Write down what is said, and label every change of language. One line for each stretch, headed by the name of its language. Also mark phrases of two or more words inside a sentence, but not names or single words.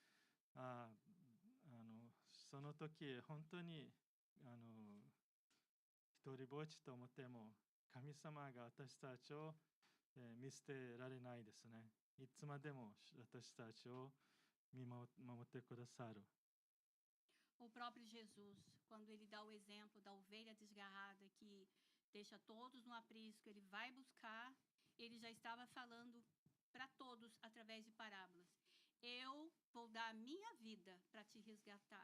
Japanese: その時本当に一人ぼっちと思っても神様が私たちを見捨てられないですね。いつまでも私たちを見守ってくださる。
Portuguese: O próprio Jesus, quando ele dá o exemplo da ovelha desgarrada que deixa todos no aprisco, ele vai buscar. Ele já estava falando para todos através de parábolas. Eu vou dar a minha vida para te resgatar.